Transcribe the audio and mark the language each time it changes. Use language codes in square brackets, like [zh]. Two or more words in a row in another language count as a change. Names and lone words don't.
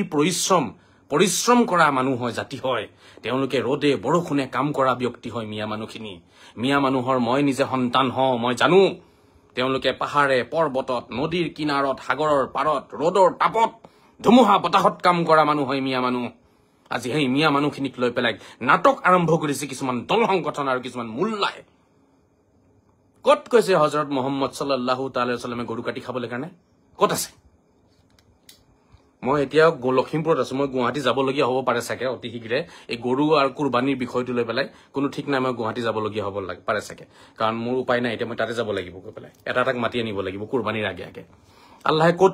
[as] পৰিশ্ৰম কৰা মানুহ হয় জাতি হয় তেওঁলোকে ৰদে বৰষুণে কাম কৰা ব্যক্তি হয় মিয়া মানুহখিনি মিয়া মানুহৰ মই নিজে সন্তান হওঁ মই জানো তেওঁলোকে পাহাৰে পৰ্বতত নদীৰ কিনাৰত সাগৰৰ পাৰত ৰদৰ তাপত ধুমুহা বতাহত কাম কৰা মানুহ হয় মিয়া মানুহ আজি সেই মিয়া মানুহখিনিক লৈ পেলাই নাটক আৰম্ভ কৰিছে কিছুমান দল সংগঠন আৰু কিছুমান মোল্লাই কত কৈছে হযৰত মুহাম্মদ [ar] صلى الله تعالى [as] সাল্লামে গৰু কাটি খাবলৈ কাৰণে কত আছে মই এতিয়া লখিমপুৰত আছো মই গুৱাহাটী যাবলগীয়া হ'ব পাৰে চাগে অতি শীঘ্ৰে এই গৰু আৰু কুৰবানীৰ বিষয়টো লৈ পেলাই কোনো ঠিক নাই মই গুৱাহাটী যাবলগীয়া হ'ব পাৰে চাগে কাৰণ মোৰ উপায় নাই এতিয়া মই তাতে যাব লাগিব গৈ পেলাই এটাক মাতি আনিব লাগিব কুৰবানীৰ আগে আল্লাহে কত